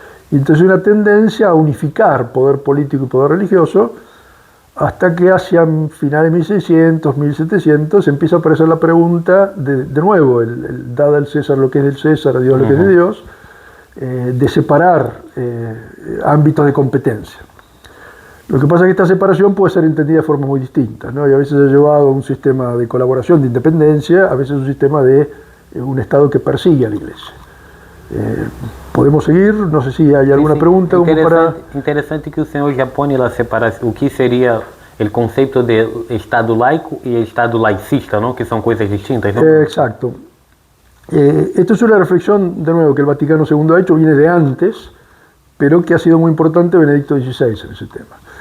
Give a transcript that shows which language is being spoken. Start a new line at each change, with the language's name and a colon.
Spanish: Y entonces hay una tendencia a unificar poder político y poder religioso, hasta que hacia finales de 1600, 1700, empieza a aparecer la pregunta, de nuevo, dada al César lo que es del César, a Dios lo que es de Dios, de separar ámbitos de competencia. Lo que pasa es que esta separación puede ser entendida de formas muy distintas, ¿no? Y a veces ha llevado a un sistema de colaboración, de independencia, a veces un sistema de un Estado que persigue a la Iglesia. Podemos seguir, no sé si hay alguna pregunta.
Portuguese: Interessante que o senhor já põe a separação, o que seria o conceito de Estado laico e Estado laicista, ¿no?
Spanish: Que son cosas distintas, ¿no? Exacto. Esto es una reflexión, de nuevo, que el Vaticano II ha hecho, viene de antes, pero que ha sido muy importante Benedicto XVI en ese tema.